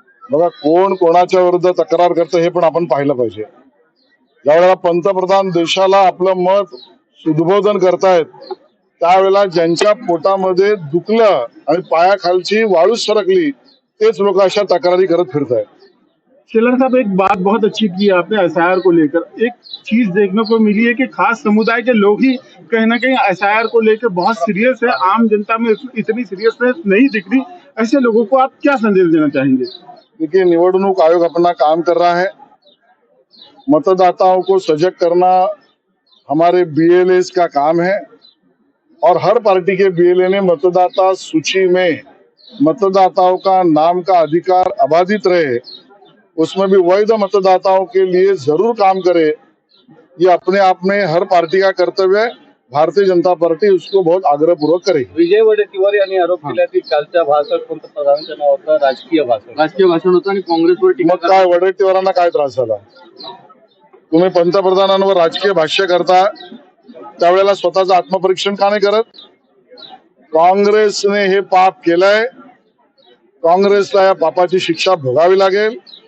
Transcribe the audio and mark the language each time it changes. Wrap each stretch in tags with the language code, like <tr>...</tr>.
<mr>बघा, कोण कोणाच्या विरुद्ध तक्रार करतं हे पण आपण पाहिलं पाहिजे। ज्यावेळेला पंतप्रधान देशाला आपलं मत उद्बोधन करतायत, त्यावेळेला ज्यांच्या पोटामध्ये दुखलं आणि पायाखालची वाळू सरकली तेच लोक अशा तक्रारी करत फिरतायत।</mr> <hi>शेलार साहब, एक बात बहुत अच्छी की आपने एसआईआर को लेकर। एक चीज देखने को मिली है कि खास समुदाय के लोग ही कहीं ना कहीं एसआईआर को लेकर बहुत सीरियस है, आम जनता में इतनी सीरियसनेस नहीं दिख रही। ऐसे लोगों को आप क्या संदेश देना चाहेंगे? देखिए, निवडणूक आयोग अपना काम कर रहा है, मतदाताओं को सजग करना हमारे बीएलएस का काम है, और हर पार्टी के बीएलए ने मतदाता सूची में मतदाताओं का नाम का अधिकार अबाधित रहे, उसमें भी वैध मतदाताओं के लिए जरूर काम करे। ये अपने आप में हर पार्टी का कर्तव्य है। भारतीय जनता पार्टी उसको बहुत आग्रहपूर्वक करेगी।</hi> <mr>विजय वडेट्टीवार यांनी आरोप केला की कालच्या भाषणात पंतप्रधानांचं नाव होतं राजकीय भाषण होतं आणि काँग्रेसवर टीका। मग काय वडेट्टीवारांना काय त्रास झाला? तुम्ही पंतप्रधानांवर राजकीय भाष्य करता, त्यावेळेला स्वतःचं आत्मपरीक्षण का नाही करत? काँग्रेसने हे पाप केलंय, काँग्रेसला या पापाची शिक्षा भोगावी लागेल।</mr>